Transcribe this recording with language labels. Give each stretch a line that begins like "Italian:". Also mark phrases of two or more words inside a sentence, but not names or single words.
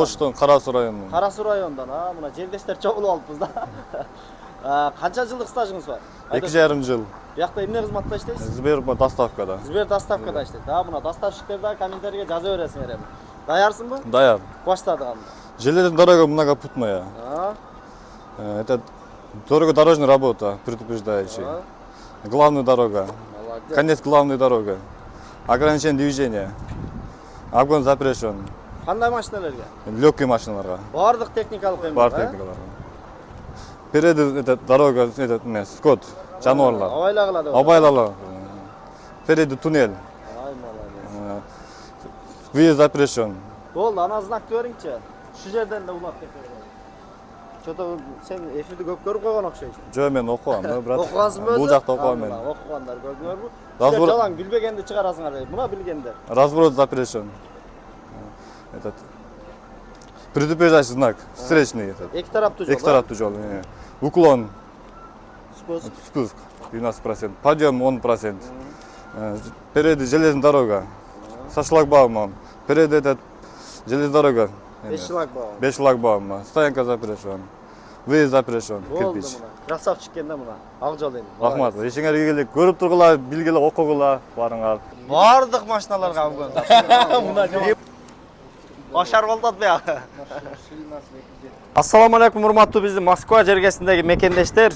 Kyrgyz: Оштон, Карасу районунан. Карасу районунан. Мына жердештер чогулуп алыппыз да. Канча жылдык стажыңыз бар? 2,5 жыл. Биякта эмне кызматта иштейсиз? Сбер доставкада. Сбер доставкада иштейт. Мына доставщиктер да комментарийге жаза бересиңер эми. Даярсыңбы? Даяр. Баштадык анда.
Russian: Железная дорога многопутная. Это дорожная работа, предупреждающий. Главная дорога. Молодец. Конец главной дороги. Ограничение движения. Обгон запрещен.
Kyrgyz: Кандай машиналарга? Легкие машиналарга. Бардык техникалык эми. Бар техникаларга.
Russian: Впереди эта дорога, этот скот,
Kyrgyz: жануарлар. Абайла кылады. Абайлала.
Russian: Впереди туннель. Ай, молодец. Выезд запрещен.
Kyrgyz: Болду, ана знакты бериңчи. Шу жерден да улап кетет. Что-то сен эфирди көп көрүп койгон окшойсуң. Жо мен окугам, брат. Окугансыңбы өзү? Бул жакта окугам мен. Окугандар көрдүңөрбү? Разбор- Силер жалаң билбегенди чыгарасыңар дейт. Мына билгендер.
Russian: Разворот запрещен. Этот предупреждающий знак, встречный этот.
Kyrgyz: Эки тараптуу жол. Эки тараптуу жол.
Russian: Уклон, Спуск. спуск 12%, подъем 10%. Впереди железная дорога со шлагбаумом. Впереди этот железная дорога. 5 шлагбаум. Без шлагбаума. Стоянка запрещен. Выезд запрещен.
Kyrgyz: Болду Кирпич. мына. Красавчик экен да мына. Ак жол эми. Рахмат. Ишиңерге келип көрүп тургула, билгиле, окугула барыңар. Бардык машиналарга алган. Мына жол. Башар болду атпайбы? Ассаламу алейкум, урматтуу биздин Москва жергесиндеги мекендештер.